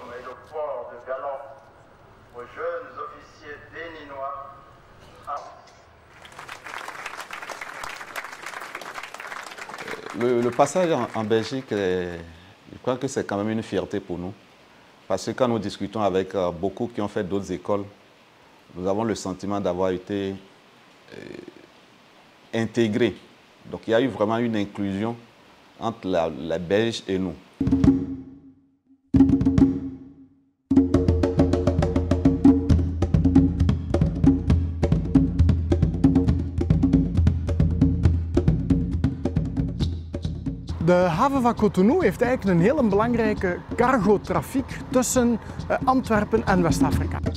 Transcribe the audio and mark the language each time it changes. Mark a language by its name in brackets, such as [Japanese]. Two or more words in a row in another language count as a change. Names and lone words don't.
[French] Le passage en Belgique, je crois que c'est quand même une fierté pour nous. Parce que quand nous discutons avec beaucoup qui ont fait d'autres écoles, nous avons le sentiment d'avoir été intégrés. Donc il y a eu vraiment une inclusion entre la Belge et nous. [Dutch] De haven van Cotonou heeft eigenlijk een hele belangrijke cargo-trafiek tussen Antwerpen en West-Afrika.